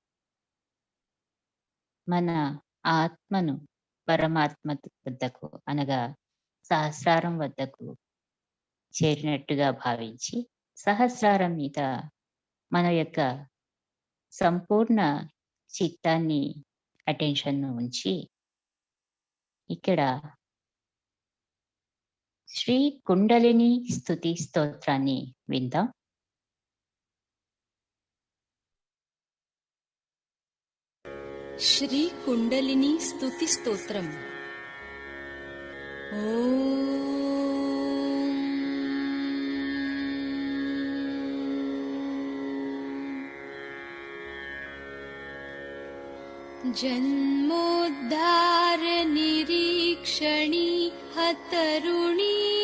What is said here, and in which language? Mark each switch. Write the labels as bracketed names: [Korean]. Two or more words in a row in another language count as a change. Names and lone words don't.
[Telugu] మన ఆత్మను పరమాత్మ వద్దకు అనగా సహస్రారం వద్దకు చేరినట్టుగా భావించి, సహస్రారం మీద మన యొక్క సంపూర్ణ చిత్తాన్ని, అటెన్షన్ను ఉంచి, ఇక్కడ శ్రీ కుండలిని స్తుతి స్తోత్రాన్ని విందాం. [Sanskrit] श्री कुंडलिनी स्तुति स्तोत्रम. ओम जन्मोद्धार निरीक्षणी हतरुणी